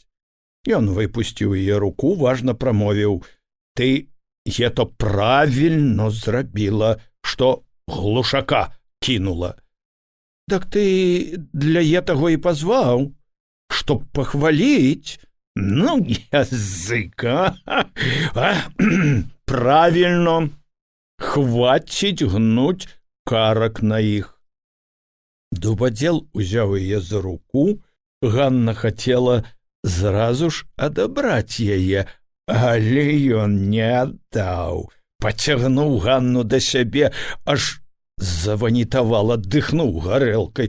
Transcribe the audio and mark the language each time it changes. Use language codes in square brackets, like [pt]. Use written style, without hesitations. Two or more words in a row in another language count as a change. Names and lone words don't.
[be] Ён выпусціў яе руку, важна прамовіў: «Ты это правільно зрабіла, што глушака кінула». «Так ты для гэтага і пазваў, чтоб пахваліць». «Ну, [ru] языка! Правильно, хватить гнуть карак на іх». [be] Дубадзел узяў яе за руку. Ганна хацела зразу ж адабраць яе, але ён не аддаў. Пацягнуў Ганну да сябе, аж заванітавала, дыхнуў гарэлкай.